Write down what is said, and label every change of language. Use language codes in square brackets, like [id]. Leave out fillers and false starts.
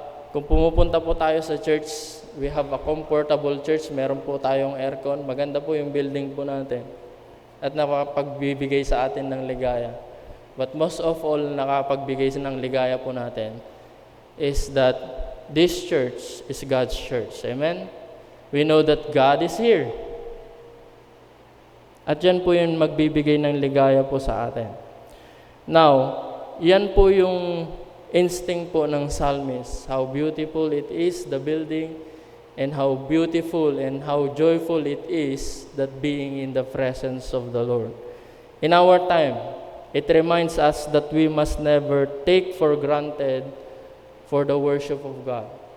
[tl] Kung pumupunta po tayo sa church, [en] we have a comfortable church, [tl] meron po tayong aircon, maganda po yung building po natin, at nakapagbibigay sa atin ng ligaya. [en] But most of all, [tl] nakapagbigay ng ligaya po natin [en] is that this church is God's church. Amen? We know that God is here. [tl] At yan po yung magbibigay ng ligaya po sa atin. Now, yan po yung instinct po ng psalmist. [en] How beautiful it is, the building, and how beautiful and how joyful it is that being in the presence of the Lord. In our time, it reminds us that we must never take for granted for the worship of God.